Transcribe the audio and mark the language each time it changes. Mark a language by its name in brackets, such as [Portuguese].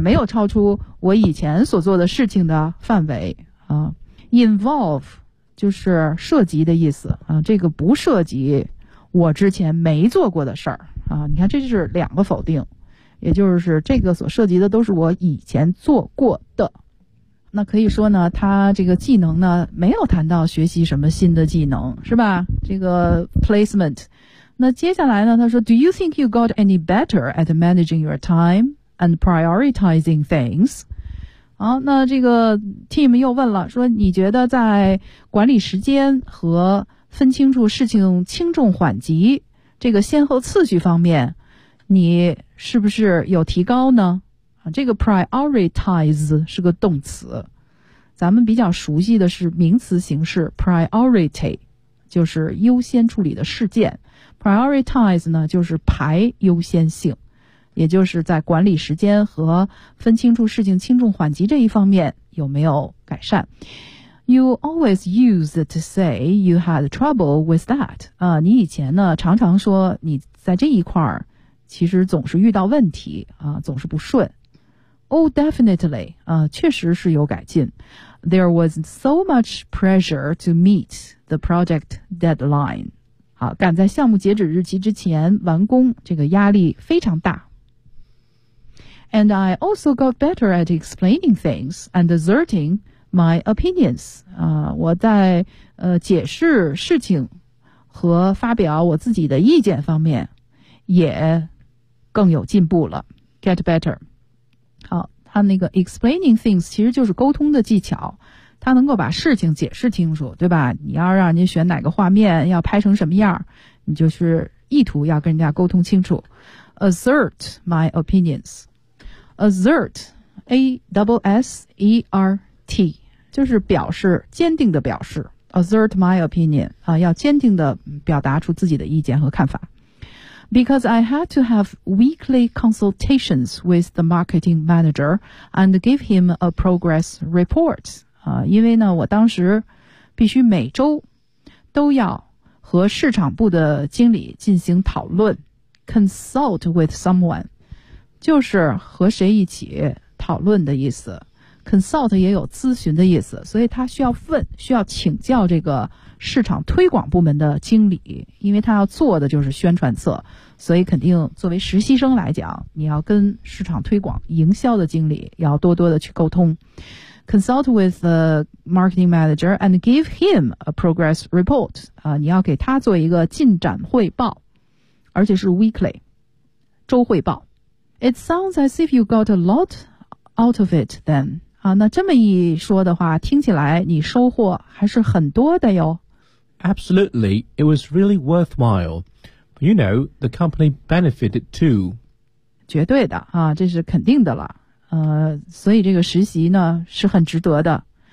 [Chinese] 没有超出我以前所做的事情的范围Involve 就是涉及的意思这个不涉及我之前没做过的事儿你看这就是两个否定，也就是这个所涉及的都是我以前做过的。那可以说呢，他这个技能呢没有谈到学习什么新的技能，是吧？这个 placement。那接下来呢，他说 [English] Do you think you got any better at managing your time and prioritizing things？ [Chinese] 好，那这个 team 又问了，说你觉得在管理时间和分清楚事情轻重缓急这个先后次序方面你是不是有提高呢？这个 prioritize 是个动词，咱们比较熟悉的是名词形式 priority， 就是优先处理的事件。 prioritize 呢就是排优先性，也就是在管理时间和分清楚事情轻重缓急这一方面有没有改善。 [English] You always used to say you had trouble with that [Chinese] 你以前呢常常说你在这一块儿其实总是遇到问题总是不顺。 [English] Oh definitely [Chinese] 确实是有改进。 [English] There was so much pressure to meet the project deadline。 [Chinese] 好，赶在项目截止日期之前完工，这个压力非常大。 [English] And I also got better at explaining things and asserting my opinions. [Chinese] 我在解释事情和发表我自己的意见方面也更有进步了。 [English] Get better. [Chinese] 好，他那个 [English] explaining things [Chinese] 其实就是沟通的技巧。他能够把事情解释清楚，对吧？你要让人家选哪个画面，要拍成什么样，你就是意图要跟人家沟通清楚。 [English] Assert my opinions. Assert, A-S-S-E-R-T, [Chinese] 就是表示，坚定的表示。 [English] Assert my opinion, [Chinese] 要坚定的表达出自己的意见和看法。 [English] Because I had to have weekly consultations with the marketing manager and give him a progress report. [Chinese] 因为呢，我当时必须每周都要和市场部的经理进行讨论。 [English] Consult with someone. [Chinese] 就是和谁一起讨论的意思， consult 也有咨询的意思，所以他需要问，需要请教这个市场推广部门的经理，因为他要做的就是宣传册，所以肯定作为实习生来讲，你要跟市场推广营销的经理要多多的去沟通。 [English] consult with the marketing manager and give him a progress report [Chinese] 你要给他做一个进展汇报，而且是 [English] weekly [Chinese] 周汇报。 [English] It sounds as if you got a lot out of it then. [Chinese] 那这么一说的话，听起来你收获还是很多的哟。 [English] Absolutely, it was really worthwhile. You know, the company benefited too. [Chinese] 绝对的啊，这是肯定的了。所以这个实习呢是很值得的。